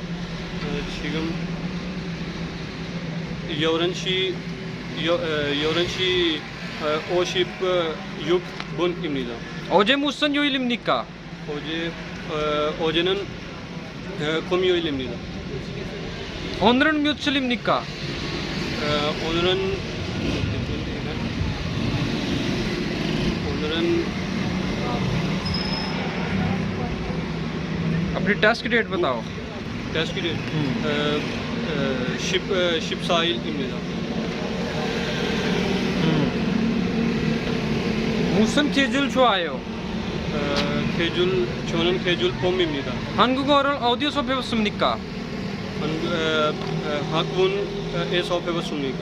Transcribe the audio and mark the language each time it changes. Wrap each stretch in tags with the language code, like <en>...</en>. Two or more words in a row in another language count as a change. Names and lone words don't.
<ko>지금 11시 56분입니다. 어제 무슨 요일입니까? 어제는 금요일입니다. 오늘은 며칠입니까? 오늘은</ko> <hi>अपनी टेस्ट की डेट बताओ. टेस्ट की डेट 14일입니다.</hi> <ko>무슨 계절 좋아요? 저는 계절 봄입니다. 한국어를 어디서 배웠습니까? 학원에서 배웠습니다.</ko>